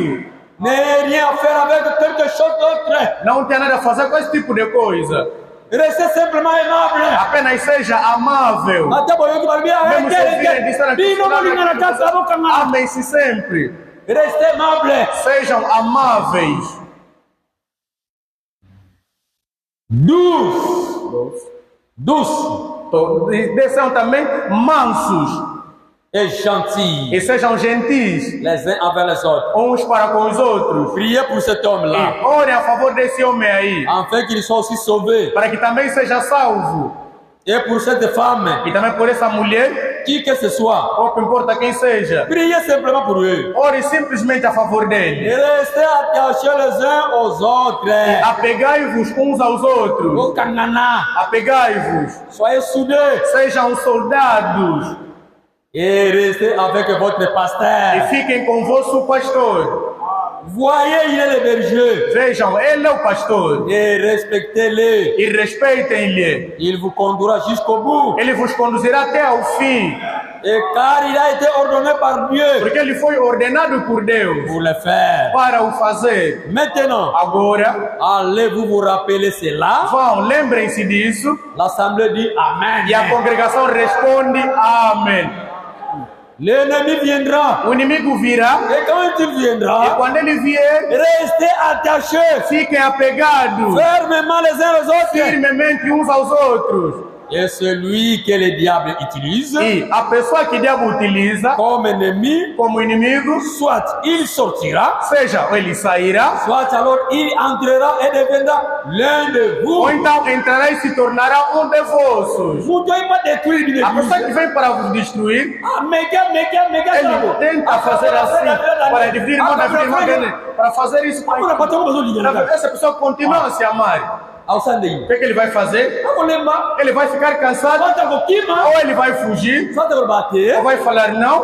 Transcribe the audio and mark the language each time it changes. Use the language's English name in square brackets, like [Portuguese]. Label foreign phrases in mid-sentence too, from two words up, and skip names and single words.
[French] N'ayez rien à faire avec quelque chose d'autre. [Portuguese] Não tenha nada a fazer com esse tipo de coisa. [French] Restez simplement aimable. [Portuguese] Apenas seja amável. Até boyo kibarbia Mesmo se ouvirem dizer amem-se sempre. [French] Restez aimable. [Portuguese] Sejam amáveis. [French] Douce. [Portuguese] Sejam também mansos. [French] et gentils [Portuguese] e sejam gentis [French] les uns envers les autres. [Portuguese] uns para com os outros. [French] Priez pour cet homme-là, [Portuguese] E orem a favor desse homem aí, [French] afin qu'il soit aussi sauvé. [Portuguese] para que também seja salvo. [French] Et pour cette femme, [Portuguese] E também por essa mulher, [French] qui que ce soit, [Portuguese] pouco importa quem seja. [French] priez simplement pour eux. [Portuguese] Ore simplesmente a favor [French] Et [Portuguese] dele. [French] restez attachés les uns aux autres. [Portuguese] Apegai-vos uns aos outros. [French] Au Kanana, [Portuguese] Apegai-vos. [French] soyez soudés [Portuguese] Sejam soldados. [French] et restez avec votre [Portuguese] E [French] pasteur. [Portuguese] fiquem com o vosso pastor. [French] Voyez, il est le berger [Portuguese] Vejam, ele é o pastor. [French] et respectez-le. [Portuguese] E respeitem-lhe. [French] Il vous conduira jusqu'au bout. [Portuguese] Ele vos conduzirá até ao fim. [French] Et car il a été ordonné par Dieu [Portuguese] Porque ele foi ordenado por Deus [French] pour le faire. [Portuguese] para o fazer. [French] Maintenant, [Portuguese] Agora, [French] allez-vous vous rappeler cela? [Portuguese] vão, lembrem-se disso. [French] L'assemblée dit Amen. [Portuguese] E a congregação responde amém. [French] L'ennemi viendra. [Portuguese] O inimigo virá. [French] Et quand il [Portuguese] E [French] viendra, [Portuguese] quando ele vier, [French] restez attachés [Portuguese] fiquem apegados [French] fermement les uns aux autres. [Portuguese] firmemente uns aos outros. [French] Et celui que le diable utilise [Portuguese] E a pessoa que o diabo utiliza [French] comme ennemi, [Portuguese] como inimigo, [French] soit il sortira, [Portuguese] seja ele sairá, [French] soit alors il entrera et deviendra l'un de vous. [Portuguese] ou então entrará e se tornará um de vossos. [French] Vous ne devez pas détruire une [Portuguese] A pessoa que [French] église. [Portuguese] vem para vos destruir, [French] Ah, méga, [Portuguese] ele tenta fazer assim, para dividir irmão da vida, irmão dele, para fazer isso. Essa pessoa continua a se amar. O que ele vai fazer? Ele vai ficar cansado, ou ele vai fugir, ou vai falar não.